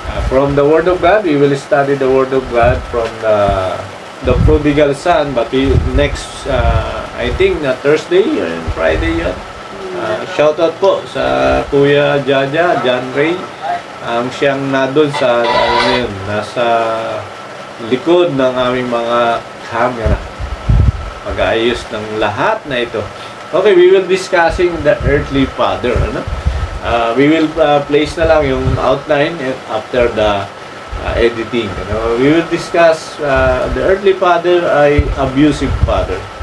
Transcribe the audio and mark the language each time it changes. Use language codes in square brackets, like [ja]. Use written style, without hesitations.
[en] From the Word of God, we will study the Word of God from the prodigal son, but next, I think, Thursday and Friday [tl] yan. Shoutout po sa Kuya Jaja, John Ray, ang siyang nadun sa, nasa likod ng aming mga camera. Pag-aayos ng lahat na ito. [en] Okay, we will discussing the earthly father, ano? We will place [tl] na lang yung [en] outline after the editing. We will discuss the earthly father ay abusive father.